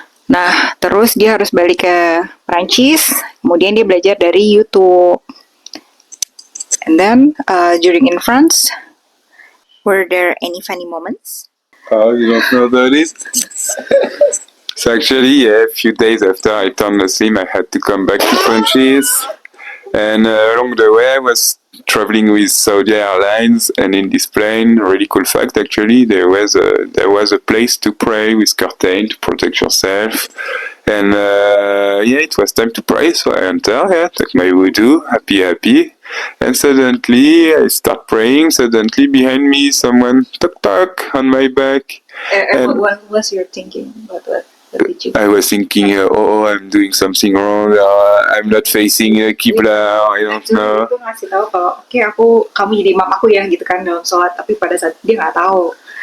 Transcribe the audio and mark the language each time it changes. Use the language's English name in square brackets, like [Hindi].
[Indonesian] Nah, terus dia harus balik ke Perancis, kemudian dia belajar dari YouTube. [English] And then, during in France, were there any funny moments? Oh, you don't know about it? So actually, a few days after I turned Muslim, I had to come back to Francis. And along the way, I was traveling with Saudi Airlines, and in this plane, really cool fact actually, there was a place to pray with curtain to protect yourself. And it was time to pray, so I entered, took my wudu, happy. And suddenly I start praying. Suddenly behind me, someone tock on my back. And what was your thinking? What did you? I was thinking, I'm doing something wrong. I'm not facing Qibla. I don't know. [Indonesian] Itu ngasih tahu kalau kamu jadi imam aku ya gitu kan dalam sholat, tapi pada saat dia nggak tahu.